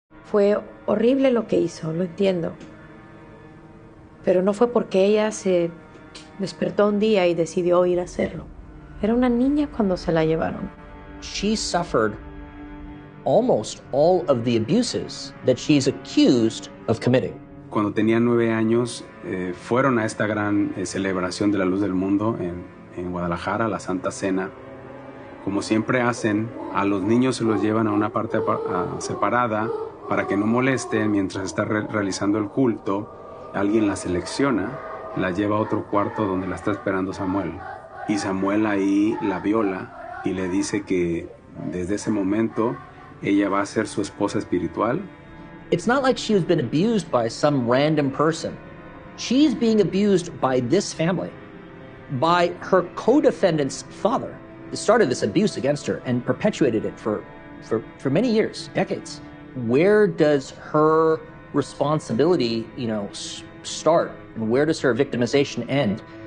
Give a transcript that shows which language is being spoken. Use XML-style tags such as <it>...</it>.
<es>Fue horrible lo que hizo, lo entiendo. Pero no fue porque ella se despertó un día y decidió ir a hacerlo. Era una niña cuando se la llevaron.</es> <en>She suffered almost all of the abuses that she's accused of committing.</en> <es>Cuando tenía 9 años, fueron a esta gran celebración de la luz del mundo en Guadalajara, la Santa Cena. Como siempre hacen, a los niños se los llevan a una parte separada para que no molesten mientras está realizando el culto. Alguien la selecciona, la lleva a otro cuarto donde la está esperando Samuel. Y Samuel ahí la viola y le dice que desde ese momento ella va a ser su esposa espiritual.</es> <en>It's not like she's been abused by some random person. She's being abused by this family, by her co-defendant's father. It started this abuse against her and perpetuated it for many years, decades. Where does her responsibility, start, and where does her victimization end?</en>